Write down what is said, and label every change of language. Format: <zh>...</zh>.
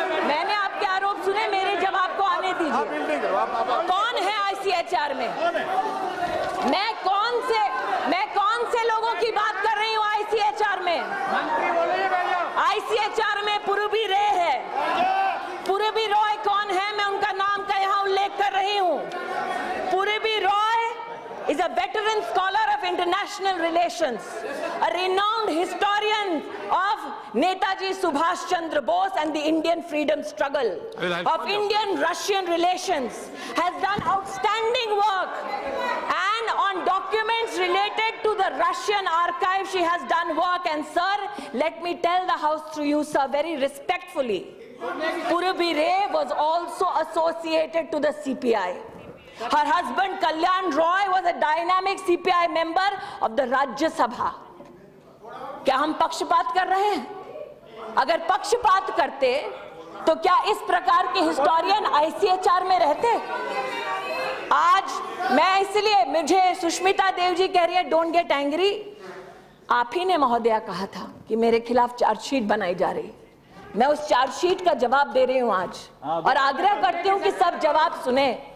<hi>मैंने आपके आरोप सुने, मेरे जवाब को आने दीजिए। कौन है आईसीएचआर में? मैं कौन से लोगों की बात कर रही हूँ आईसीएचआर में? आईसीएचआर में पूर्वी रे है। पूर्वी रॉय कौन है? मैं उनका नाम का यहाँ उल्लेख कर रही हूँ।</hi> <en>Purvi Roy is a veteran scholar of international relations, a renowned historian of Netaji Subhash Chandra Bose and the Indian freedom struggle, of Indian-Russian relations, has done outstanding work, and on documents related to the Russian archive she has done work. And sir, let me tell the house through you, sir, very respectfully, Purvi Ray was also associated to the CPI. Her husband Kalyan Roy was a dynamic CPI member of the Rajya Sabha.</en> <hi>क्या हम पक्षपात कर रहे हैं? अगर पक्षपात करते तो क्या इस प्रकार के हिस्टोरियन आईसीएचआर में रहते? आज मैं इसलिए, मुझे सुष्मिता देव जी कह रही है</hi> <en>Don't get angry.</en> <hi>आप ही ने महोदया कहा था कि मेरे खिलाफ चार्जशीट बनाई जा रही, मैं उस चार्जशीट का जवाब दे रही हूं आज, और आग्रह करती हूं कि सब जवाब सुने।</hi>